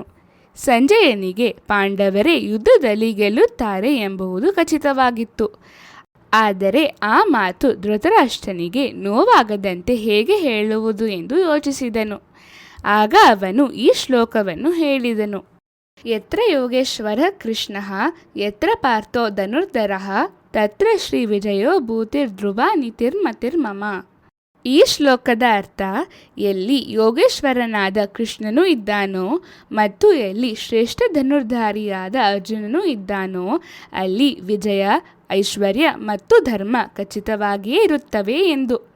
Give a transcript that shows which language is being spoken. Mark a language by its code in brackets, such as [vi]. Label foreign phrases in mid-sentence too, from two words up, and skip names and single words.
[kn] ಸಂಜಯನಿಗೆ ಪಾಂಡವರೇ ಯುದ್ಧದಲ್ಲಿ ಗೆಲ್ಲುತ್ತಾರೆ ಎಂಬುದು ಖಚಿತವಾಗಿತ್ತು. ಆದರೆ ಆ ಮಾತು ಧೃತರಾಷ್ಟ್ರನಿಗೆ ನೋವಾಗದಂತೆ ಹೇಗೆ ಹೇಳುವುದು ಎಂದು ಯೋಚಿಸಿದನು. ಆಗ ಅವನು ಈ ಶ್ಲೋಕವನ್ನು ಹೇಳಿದನು. [sa] ಯತ್ರ ಯೋಗೇಶ್ವರ ಕೃಷ್ಣ ಯತ್ರ ಪಾರ್ಥೋ ಧನುರ್ಧರಃ ತತ್ರ ಶ್ರೀ ವಿಜಯೋ ಭೂತಿರ್ಧ್ರುವ ನಿತಿರ್ಮತಿರ್ಮಮ. [kn] ಈ ಶ್ಲೋಕದ ಅರ್ಥ, ಎಲ್ಲಿ ಯೋಗೇಶ್ವರನಾದ ಕೃಷ್ಣನೂ ಇದ್ದಾನೋ ಮತ್ತು ಎಲ್ಲಿ ಶ್ರೇಷ್ಠ ಧನುರ್ಧಾರಿಯಾದ ಅರ್ಜುನನೂ ಇದ್ದಾನೋ ಅಲ್ಲಿ ವಿಜಯ, ಐಶ್ವರ್ಯ ಮತ್ತು ಧರ್ಮ ಖಚಿತವಾಗಿಯೇ ಇರುತ್ತವೆ ಎಂದು.